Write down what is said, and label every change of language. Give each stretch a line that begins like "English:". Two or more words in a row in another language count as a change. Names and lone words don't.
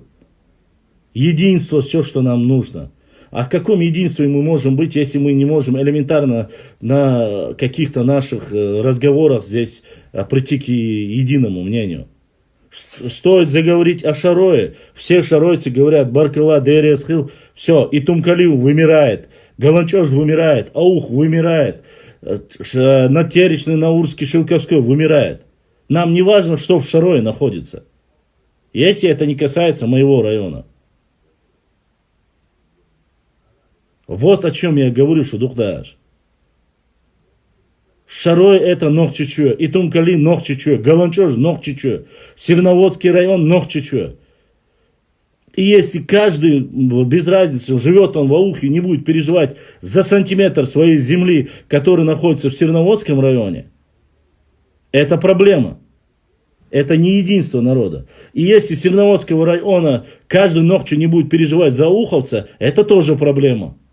Russian: Единство, все, что нам нужно. А в каком единстве мы можем быть, если мы не можем элементарно на каких-то наших разговорах здесь прийти к единому мнению? Стоит заговорить о Шарое. Все шаройцы говорят Баркала, Дересхил, все, и Тумкалиу вымирает, Галанчош вымирает, Аух вымирает, Натеречный, Наурский, Шилковской вымирает. Нам не важно, что в Шарое находится. Если это не касается моего района. Вот о чем я говорю, что духдаш. Шарой это Нохчичуя, и Тумкали Нохчичуя, Галанчош Нохчичуя, Сирноводский район Нохчичуя. И если каждый, без разницы, живет он в Аухе, не будет переживать за сантиметр своей земли, которая находится в Сирноводском районе, это проблема. Это не единство народа. И если с Сирноводского района каждый ногчу не будет переживать за ауховца, это тоже проблема.